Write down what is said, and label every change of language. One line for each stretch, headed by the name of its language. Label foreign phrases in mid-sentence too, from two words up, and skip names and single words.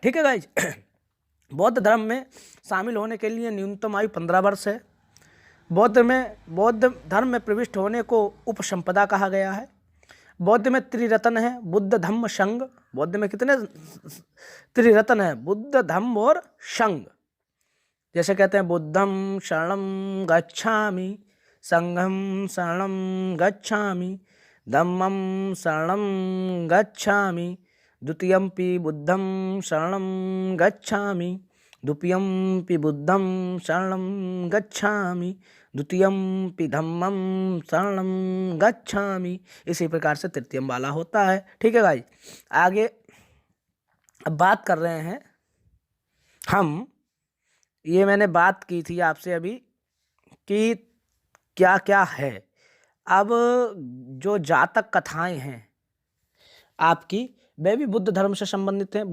Hindi: ठीक है गाइज, बौद्ध धर्म में शामिल होने के लिए न्यूनतम आयु 15 वर्ष है। बौद्ध धर्म में प्रविष्ट होने को उपसंपदा कहा गया है। बौद्ध में त्रिरत्न है, बुद्ध, धम्म, संघ। बौद्ध में कितने त्रिरत्न है? बुद्ध, धम्म और संघ। जैसे कहते हैं
Pali: बुद्धं शरणं गच्छामि, संघं शरणं गच्छामि, धम्मं शरणं गच्छामि, द्वितीयंपि बुद्धं शरणं गच्छामि, द्वितीयंपि बुद्धं शरणं गच्छामि, द्वितीयंपि धम्मं शरणं गच्छामि।
Hindi: इसी प्रकार से तृतीयम वाला होता है। ठीक है भाई, आगे अब बात कर रहे हैं हम, ये मैंने बात की थी आपसे अभी कि क्या क्या है। अब जो जातक कथाएं हैं आपकी, वे भी बुद्ध धर्म से संबंधित हैं।